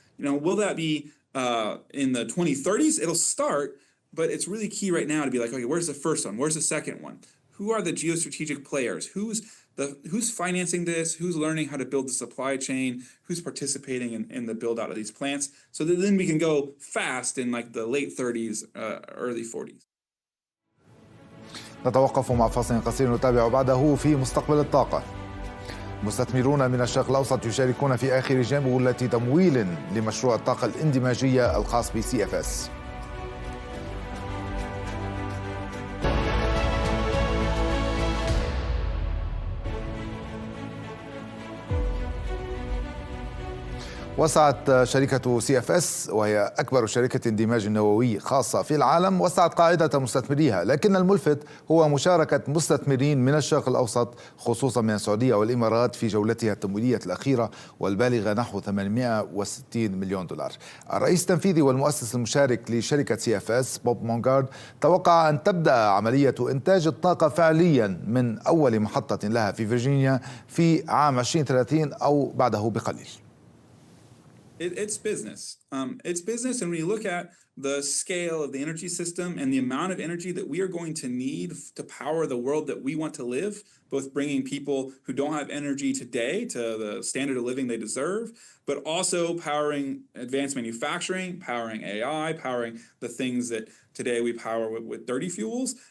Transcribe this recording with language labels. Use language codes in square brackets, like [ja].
[en] Will that be in the 2030s? It'll start, but it's really key right now to be like, okay, where's the first one? Where's the second one? Who are the geostrategic players? Who's financing this? Who's learning how to build the supply chain? Who's participating in the build out of these plants? So that then we can go fast in like the late 30s, early 40s. [ar] نتوقف مع فاصل قصير نتابع بعده في مستقبل الطاقة. مستثمرون من الشرق الأوسط يشاركون في آخر جولة تمويل لمشروع الطاقة الاندماجية الخاص بCFS. وسعت شركة CFS وهي أكبر شركة اندماج نووي خاصة في العالم وسعت قاعدة مستثمريها، لكن الملفت هو مشاركة مستثمرين من الشرق الأوسط خصوصا من السعودية والإمارات في جولتها التمويلية الأخيرة والبالغة نحو 860 مليون دولار. الرئيس التنفيذي والمؤسس المشارك لشركة CFS بوب مونغارد توقع أن تبدأ عملية إنتاج الطاقة فعليا من أول محطة لها في فيرجينيا في عام 2030 أو بعده بقليل. [en] It's business. It's business, and when you look at the scale of the energy system and the amount of energy that we are going to need to power the world that we want to live, both bringing people who don't have energy today to the standard of living they deserve, but also powering advanced manufacturing, powering AI, powering the things that today we power with dirty fuels.